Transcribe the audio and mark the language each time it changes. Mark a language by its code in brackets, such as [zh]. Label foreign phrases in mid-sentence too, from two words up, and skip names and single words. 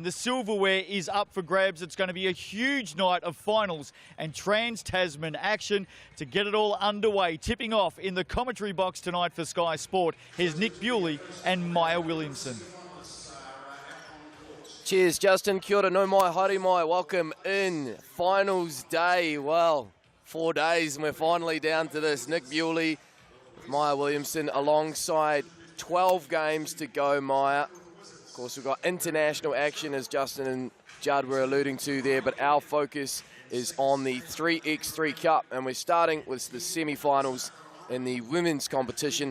[en] The silverware is up for grabs. It's going to be a huge night of finals and Trans-Tasman action to get it all underway. Tipping off in the commentary box tonight for Sky Sport, here's Nick Bewley and Maya Williamson. Cheers, Justin. [mi] Kia ora, no mai, haere mai. [en] Welcome in. Finals day. Well, 4 days and we're finally down to this. Nick Bewley, Maya Williamson alongside 12 games to go, Maya. Of course, we've got international action, as Justin and Judd were alluding to there, but our focus is on the 3x3 Cup, and we're starting with the semi-finals in the women's competition.